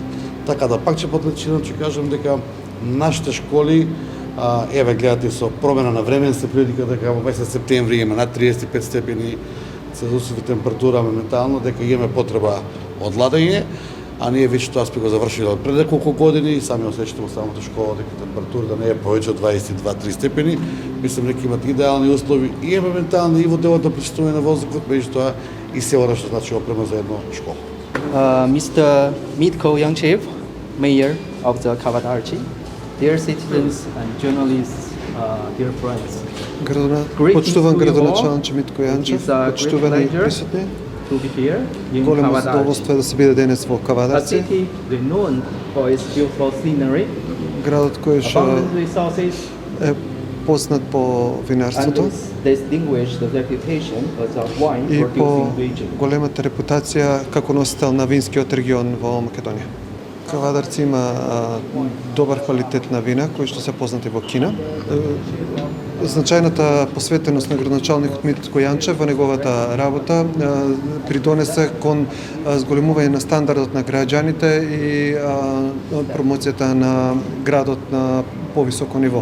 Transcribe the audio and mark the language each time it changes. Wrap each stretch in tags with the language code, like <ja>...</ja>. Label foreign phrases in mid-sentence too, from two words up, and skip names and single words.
<mk>Така да пак ќе потенцирам, ќе кажам дека нашите школи еве гледате со промена на временска прилика дека во месец септември има над 35 степени целзиусови температура моментално, дека имаме потреба од ладење, а ние веќе тоа сме го завршиле пред неколку години и сами осеќате во самата школа дека температура да не е повеќе од 22-3 степени. Мислам дека имат идеални услови и е моментално и во делот на почистување на воздухот, меѓутоа и се она што значи опрема за една школа.</mk> <en>Mr. Mitko Yangchev, Mayor of the Kavadarci, dear citizens and journalists, dear friends.</en> <mk>Почитуван градоначалник Митко Јанчев, почитувани присутни.</mk> <en>to be here in</en> <mk>Големо</mk> <en>Kavadarci,</en> <mk>задоволство е да се биде денес во</mk> <en>a</en> <mk>Кавадарци,</mk> <en>city renowned for its beautiful scenery,</en> <mk>градот кој што</mk> <en>abundant resources,</en> <mk>е познат по</mk> <en>and</en> <mk>винарството</mk> <en>its distinguished reputation as a wine</en> <mk>и по</mk> <en>producing region.</en> <mk>големата репутација како носител на винскиот регион во Македонија. Кавадарци има добар квалитет на вина кои што се познати во Кина. Значајната посветеност на градоначалникот Митко Јанчев во неговата работа придонесе кон зголемување на стандардот на граѓаните и промоцијата на градот на повисоко ниво.</mk>